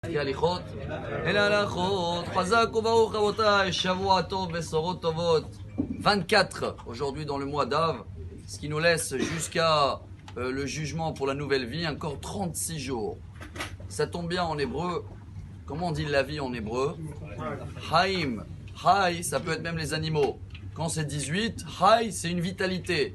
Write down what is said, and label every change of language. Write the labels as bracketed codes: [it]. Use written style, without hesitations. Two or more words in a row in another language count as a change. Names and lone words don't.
[he] הליכות אל ההלכות, חזק וברוך רבותיי, שבוע טוב, בשורות טובות. [fr] 24 aujourd'hui dans le mois d'Av, ce qui nous laisse jusqu'à le jugement pour la nouvelle vie, encore 36 jours. Ça tombe bien en hébreu, comment on dit la vie en hébreu? Haïm, Haï, ça peut être même les animaux. Quand c'est 18, Haï, c'est une vitalité.